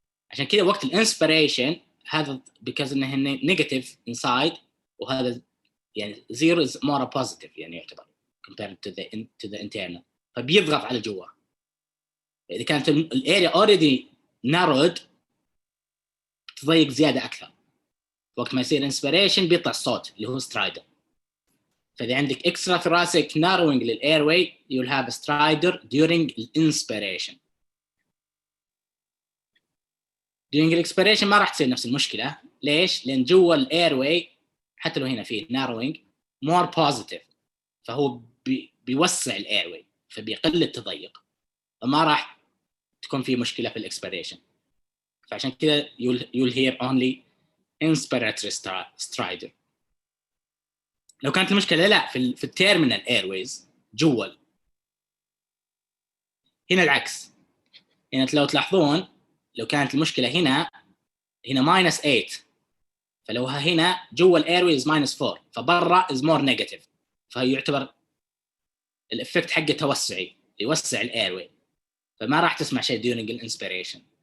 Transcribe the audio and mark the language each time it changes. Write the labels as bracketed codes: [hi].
[ar] عشان كذا وقت الانسبيريشن هذا [en] because [ar] إنه negative inside وهذا يعني 0 [en] is more positive [ar] يعني يعتبر [en] compared to the internal، [ar] فبيضغط على جوا. إذا كانت الاريا [en] already narrowed [ar] تضيق زيادة أكثر، وقت ما يصير inspiration بيطلع الصوت اللي هو stridor. فإذا عندك [en] extra thoracic narrowing للairway you'll have a stridor during inspiration. during [ar] الاكسبيريشن ما راح تصير نفس المشكله. ليش؟ لان جوا الاير واي حتى لو هنا فيه ناروينج مور بوزيتيف، فهو بيوسع الاير واي فبيقل التضيق، فما راح تكون في مشكله في الاكسبيريشن. فعشان كذا [en] you'll hear only inspiratory stridor. [ar] لو كانت المشكله لا في التيرمينال ايرويز جوا، هنا العكس. هنا لو تلاحظون لو كانت المشكله هنا -8، فلو هنا جوا الايرويز -4 فبرا از مور نيجاتيف، فيعتبر الافكت حقه توسعي يوسع الايروي، فما راح تسمع شيء [en] during [ar] الانسبيريشن.